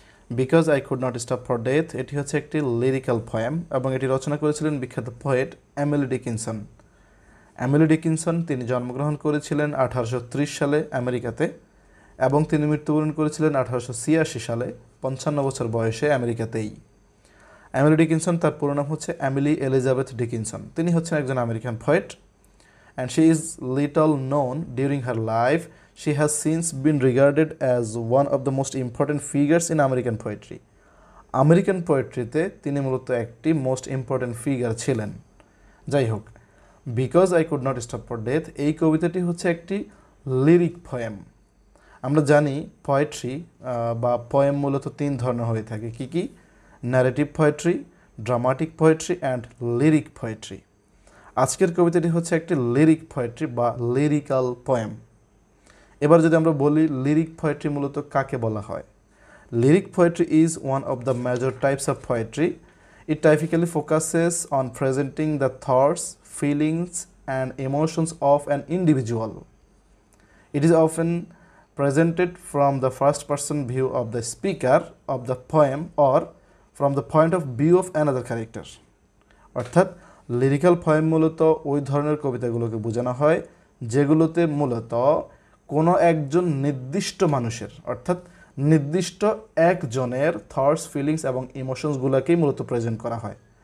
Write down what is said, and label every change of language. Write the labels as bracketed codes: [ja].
[bn] Because I could not stop for death এটি হচ্ছে একটি লিরিক্যাল পোয়েম এবং এটি রচনা করেছিলেন বিখ্যাত poet Emily Dickinson. Emily Dickinson তিনি জন্মগ্রহণ করেছিলেন 1830 সালে আমেরিকাতে এবং তিনি মৃত্যুবরণ করেছিলেন 1886 সালে 55 বছর বয়সে আমেরিকাতেই। এমিলি ডিকিনসন তার পুরো নাম হচ্ছে এমিলি এলিজাবেথ ডিকিনসন। তিনি হচ্ছেন একজন American poet [en] and she is little known during her life. She has since been regarded as one of the most important figures in American poetry. [bn] American পোয়েট্রিতে তিনি মূলত একটি মোস্ট ইম্পর্ট্যান্ট ফিগার ছিলেন। যাই হোক, because I could not stop for death এই কবিতাটি হচ্ছে একটি লিরিক পোয়েম। আমরা জানি পোয়েট্রি বা পোয়েম মূলত তিন ধরনের হয়ে থাকে। কি কি? [en] Narrative poetry, dramatic poetry and lyric poetry. [bn] আজকের কবিতাটি হচ্ছে একটি লিরিক পোয়েট্রি বা লিরিক্যাল পোয়েম। এবার যদি আমরা বলি [en] Lyric poetry মূলত কাকে বলা হয়? Lyric poetry is one of the major types of poetry. It typically focuses on presenting the thoughts, feelings and emotions of an individual. It is often presented from the first person view of the speaker of the poem or from the point of view of another character. [bn] অর্থাৎ lyrical poem মূলত ওই ধরনের কবিতাগুলোকে বোঝানো হয় যেগুলোতে মূলত কোনো একজন নির্দিষ্ট মানুষের অর্থাৎ নির্দিষ্ট একজনের থটস, ফিলিংস এবং ইমোশনসগুলোকেই মূলত প্রেজেন্ট করা হয়।